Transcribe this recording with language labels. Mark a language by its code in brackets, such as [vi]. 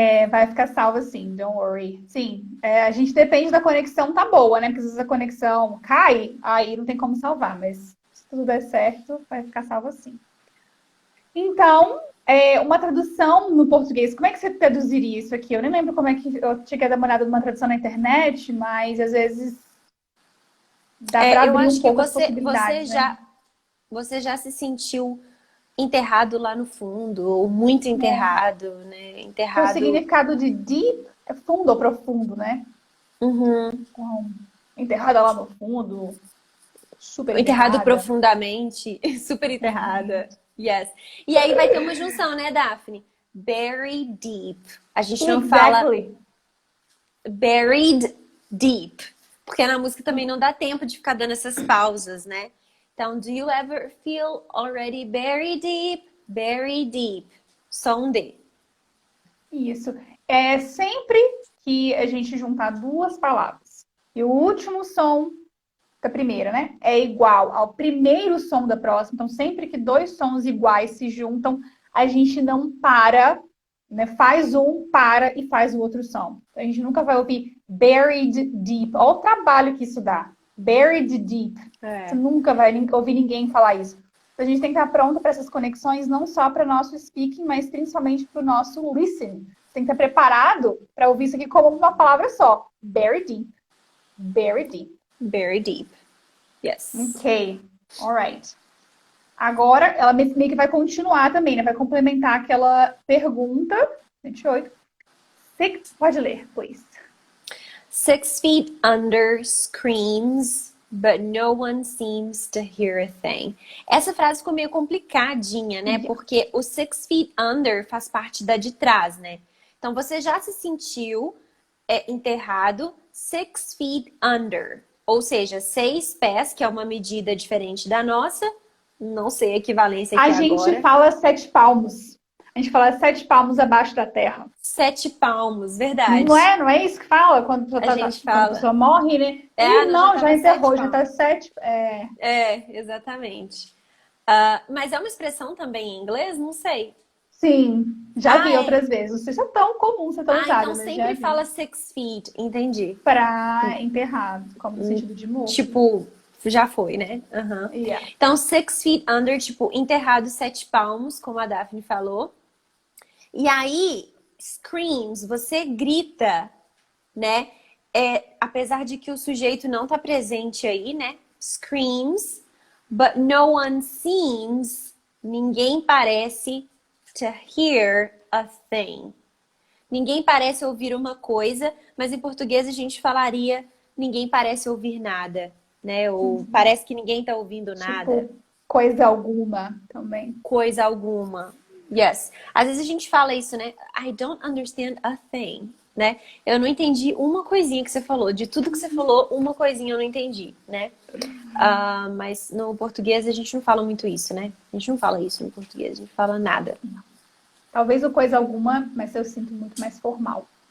[pt] Vai ficar salva sim, [en] don't worry. [pt] Sim, a gente depende da conexão tá boa, né? Porque se a conexão cai, aí não tem como salvar. Mas se tudo der certo, vai ficar salva sim. Então, uma tradução no português, como é que você traduziria isso aqui? Eu nem lembro como é que eu cheguei a dar uma olhada numa tradução na internet, mas às vezes dá pra abrir um pouco as possibilidades, né? Você já se sentiu enterrado lá no fundo, ou muito enterrado, né? Enterrado. O significado de deep é fundo ou profundo, né? Enterrada lá no fundo, super enterrada. Enterrado profundamente, super enterrada. Yes. E aí vai ter uma junção, né, Daphne? Bury deep. A gente não fala buried deep, porque na música também não dá tempo de ficar dando essas pausas, né? [en] Então, do you ever feel already buried deep? Bury deep. [pt] Só um D. Isso. Sempre que a gente juntar duas palavras e o último som da primeira, né? É igual ao primeiro som da próxima. Então, sempre que dois sons iguais se juntam, a gente não para, né? Faz um, para e faz o outro som. Então, a gente nunca vai ouvir buried deep. Olha o trabalho que isso dá. Buried deep. Você nunca vai ouvir ninguém falar isso. Então, a gente tem que estar pronto para essas conexões, não só para o nosso speaking, mas principalmente para o nosso listening. Você tem que estar preparado para ouvir isso aqui como uma palavra só. [en] Buried deep. Buried deep. Very deep. Yes. Ok. Alright. [pt] Agora, ela meio que vai continuar também, né? Vai complementar aquela pergunta. 28. Pode ler, please. [en] 6 feet under screams, but no one seems to hear a thing. [pt] Essa frase ficou meio complicadinha, né? Porque o 6 feet under faz parte da de trás, né? Então, você já se sentiu enterrado 6 feet under. Ou seja, 6 pés, que é uma medida diferente da nossa. Não sei a equivalência aqui agora. A gente fala 7 palmos. A gente fala 7 palmos abaixo da terra. 7 palmos, verdade. Não é isso que fala? Quando a gente fala. Quando a pessoa morre, né? Não, já enterrou, já tá 7. Exatamente. Mas é uma expressão também em inglês? Não sei. Sim, já vi outras vezes. Não sei se é tão comum ser tão usado. Então sempre fala 6 feet, entendi. Pra enterrar, como no sentido de morto. Tipo, Já foi, né? Aham. [en] Yeah. [pt] Então, 6 feet under, tipo, enterrado 7 palmos, como a Daphne falou. E aí, screams, você grita, né? Apesar de que o sujeito não tá presente aí, né? [en] Screams, but no one seems, [pt] ninguém parece [en] to hear a thing. [pt] Ninguém parece ouvir uma coisa, mas em português a gente falaria ninguém parece ouvir nada, né? Ou parece que ninguém tá ouvindo nada. Tipo, coisa alguma também. Coisa alguma. Yes. Às vezes a gente fala isso, né? [en] I don't understand a thing, né? [pt] Eu não entendi uma coisinha que você falou. De tudo que você falou, uma coisinha eu não entendi, né? Mas no português a gente não fala muito isso, né? A gente não fala isso no português, a gente fala nada. Talvez o coisa alguma, mas eu sinto muito mais formal.